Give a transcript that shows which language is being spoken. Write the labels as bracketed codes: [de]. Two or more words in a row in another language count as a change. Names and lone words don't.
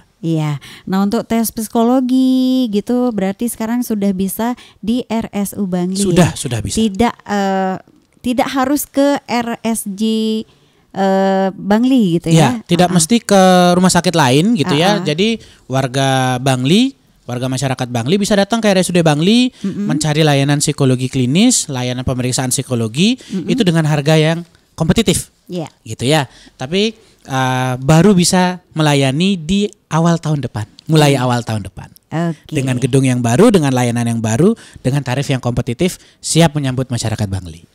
[id] Nah untuk tes psikologi gitu berarti sekarang sudah bisa di RSU Bangli. Sudah bisa. Tidak harus ke RSJ Bangli gitu ya. Tidak mesti ke rumah sakit lain gitu ya. Jadi warga Bangli, warga masyarakat Bangli bisa datang ke RSUD Bangli mencari layanan psikologi klinis, layanan pemeriksaan psikologi itu dengan harga yang kompetitif. Gitu ya. Tapi baru bisa melayani di awal tahun depan, mulai awal tahun depan. Dengan gedung yang baru, dengan layanan yang baru, dengan tarif yang kompetitif, siap menyambut masyarakat Bangli.